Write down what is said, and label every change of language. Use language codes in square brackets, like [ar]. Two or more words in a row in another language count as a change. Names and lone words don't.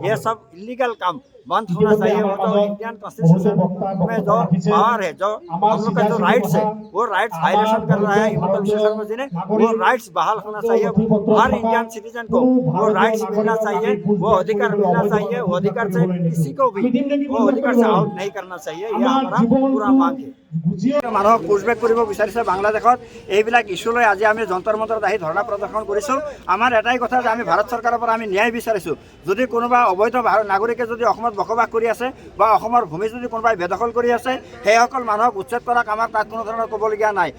[hi] यह सब इलीगल काम बंद होना चाहिए। वो जो [en] Indian Constitution [hi] में जो पावर है, जो हम लोग का जो राइट्स है, वो [en] rights violation [hi] कर रहा है हेमंत बिस्वा शर्मा जी ने। वो राइट्स बहाल होना चाहिए। हर [en] Indian citizen [hi] को वो राइट्स मिलना चाहिए, वो अधिकार मिलना चाहिए। वो अधिकार से किसी को भी वो अधिकार से आउट नहीं करना चाहिए। यह हमारा पूरा मांग है। [as] মানুহক পুষবেক কৰিব বিচাৰিছে বাংলাদেশত। এইবিলাক ইস্যু লৈ আজি আমি যন্তৰ মন্তৰত আহি ধৰ্ণা প্ৰদৰ্শন কৰিছোঁ। আমাৰ এটাই কথা যে আমি ভাৰত চৰকাৰৰ পৰা আমি ন্যায় বিচাৰিছোঁ। যদি কোনোবা অবৈধ নাগৰিকে যদি অসমত বসবাস কৰি আছে বা অসমৰ ভূমি যদি কোনোবাই বেদখল কৰি আছে, সেইসকল মানুহক উচ্ছেদ কৰাক আমাৰ তাত কোনো ধৰণৰ ক'বলগীয়া নাই।